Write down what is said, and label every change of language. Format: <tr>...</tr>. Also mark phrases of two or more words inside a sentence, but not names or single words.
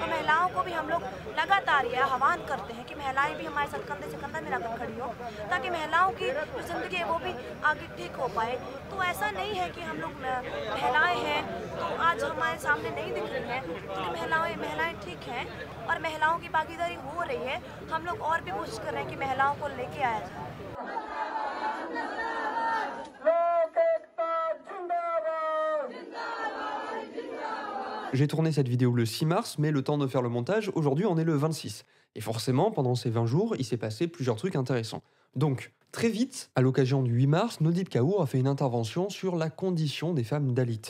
<hi>तो महिलाओं को भी हम लोग लगातार यह आह्वान करते हैं कि महिलाएं भी हमारे साथ कंधे से कंधा मिलाकर खड़ी हो, ताकि महिलाओं की जो ज़िंदगी है वो भी आगे ठीक हो पाए। तो ऐसा नहीं है कि हम लोग महिलाएं हैं तो आज हमारे सामने नहीं दिख रही हैं, क्योंकि महिलाएं ठीक हैं और महिलाओं की भागीदारी हो रही है। हम लोग और भी कोशिश कर रहे हैं कि महिलाओं को लेके आया जाए।</hi> <fr>J'ai tourné cette vidéo le 6 mars, mais le temps de faire le montage, aujourd'hui on est le 26. Et forcément, pendant ces 20 jours, il s'est passé plusieurs trucs intéressants. Donc, très vite, à l'occasion du 8 mars, Nodip Kaur a fait une intervention sur la condition des femmes dalits.</fr>